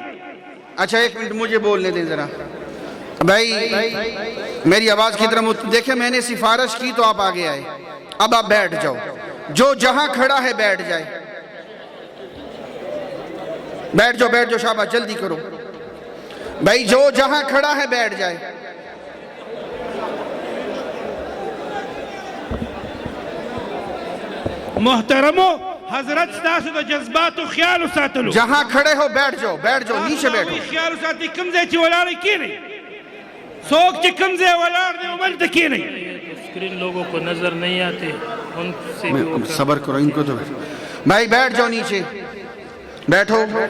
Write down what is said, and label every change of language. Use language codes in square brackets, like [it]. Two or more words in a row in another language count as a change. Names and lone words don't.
[ur] اچھا ایک منٹ مجھے بولنے دیں ذرا بھائی. میری آواز کی طرف دیکھیں، میں نے سفارش کی تو آپ آگے آئے. اب آپ بیٹھ جاؤ، جو جہاں کھڑا ہے بیٹھ جائے. بیٹھ جاؤ، بیٹھ جاؤ، شاباش، جلدی کرو بھائی. جو جہاں کھڑا ہے بیٹھ جائے. [ps] محترمو حضرت ستاسو دا جذبات و خیال و ساتلو، [ur] جہاں کھڑے ہو بیٹھ جاؤ، بیٹھ جاؤ، نیچے بیٹھو. [ps] خیال و ساتی کمزے چی ولاڑی کی نہیں، سوک چی کمزے ولاڑ دے عمل کی نہیں. [ur] اسکرین لوگوں کو نظر نہیں آتے، ان سے بھی وہ صبر کرو، ان کو تو بھائی بیٹھ جاؤ نیچے بیٹھو.